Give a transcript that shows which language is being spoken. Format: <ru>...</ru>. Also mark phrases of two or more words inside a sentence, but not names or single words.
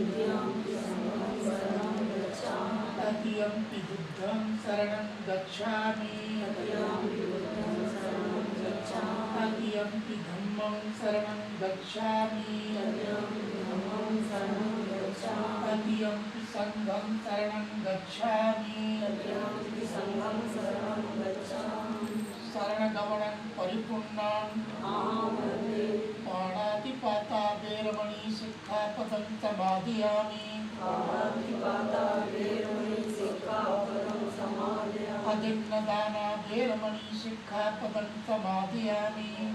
<pi>तृतीयंपि बुद्धं शरणं गच्छामि। तृतीयंपि धम्मं शरणं गच्छामि। तृतीयंपि संघं शरणं गच्छामि। शरणगमनं परिपूर्णं पाणातिपाता वेरमणि सिक्खापदं समादयामि। अदिन्नदाना वेरमणि सिक्खापदं समादयामि।</pi>